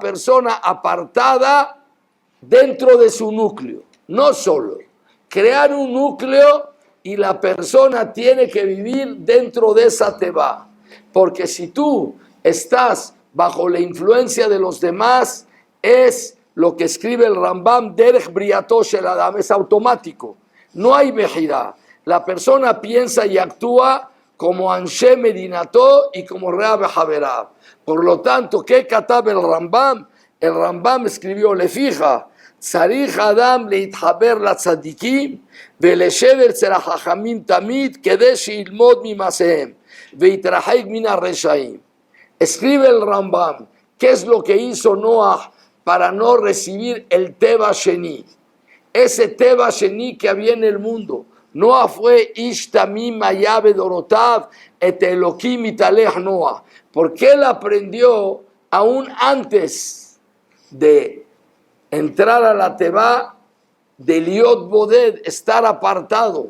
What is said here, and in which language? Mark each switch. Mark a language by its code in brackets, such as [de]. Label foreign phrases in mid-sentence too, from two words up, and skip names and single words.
[es] persona apartada dentro de su núcleo, no solo, crear un núcleo y la persona tiene que vivir dentro de esa teba, porque si tú estás bajo la influencia de los demás, es lo que escribe el Rambam, [he] דרך בריאתו של אדם, [es] es automático, no hay bejirá. La persona piensa y actúa como [he] אנשי מדינתו [es] y como [he] רעיו וחבריו. [es] Por lo tanto, ¿qué katab el Rambam? El Rambam escribió, le fija, [he] צריך אדם להתחבר לצדיקים ולישב אצל החכמים תמיד כדי שילמוד ממעשיהם ויתרחק מן הרשעים. [es] Escribe el Rambam, ¿qué es lo que hizo Noah para no recibir el [he] טבע שני? [es] Ese [he] טבע שני [es] que había en el mundo. Noah fue [he] איש תמים היה בדורותיו את אלקים התהלך נח, [es] porque él aprendió aún antes de entrar a la Teba de [he] להיות בודד, [es] estar apartado.